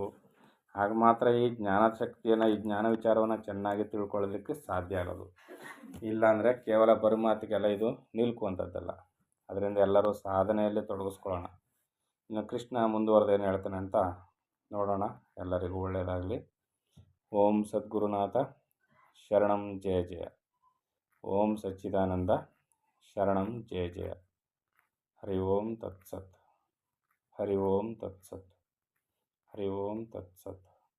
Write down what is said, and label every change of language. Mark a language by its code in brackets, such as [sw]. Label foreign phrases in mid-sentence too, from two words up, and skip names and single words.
[kn] ಆಗ ಮಾತ್ರ ಈ ಜ್ಞಾನಶಕ್ತಿಯನ್ನು, ಈ ಜ್ಞಾನ ವಿಚಾರವನ್ನು ಚೆನ್ನಾಗಿ ತಿಳ್ಕೊಳ್ಳೋದಕ್ಕೆ ಸಾಧ್ಯ ಆಗೋದು. ಇಲ್ಲಾಂದರೆ ಕೇವಲ ಬರುಮಾತಿಗೆಲ್ಲ ಇದು ನಿಲ್ಕುವಂಥದ್ದಲ್ಲ. ಅದರಿಂದ ಎಲ್ಲರೂ ಸಾಧನೆಯಲ್ಲಿ ತೊಡಗಿಸ್ಕೊಳ್ಳೋಣ. ಇನ್ನು ಕೃಷ್ಣ ಮುಂದುವರೆದು ಏನು ಹೇಳ್ತಾನೆ ಅಂತ ನೋಡೋಣ. ಎಲ್ಲರಿಗೂ ಒಳ್ಳೆಯದಾಗಲಿ. [sa] ಓಂ ಸದ್ಗುರುನಾಥ ಶರಣಂ ಜಯ ಜಯ. ಓಂ ಸಚ್ಚಿದಾನಂದ ಶರಣಂ ಜಯ ಜಯ. ಹರಿ ಓಂ ತತ್ಸತ್. ಹರಿ ಓಂ ತತ್ಸತ್. ಹರಿ ಓಂ ತತ್ಸತ್.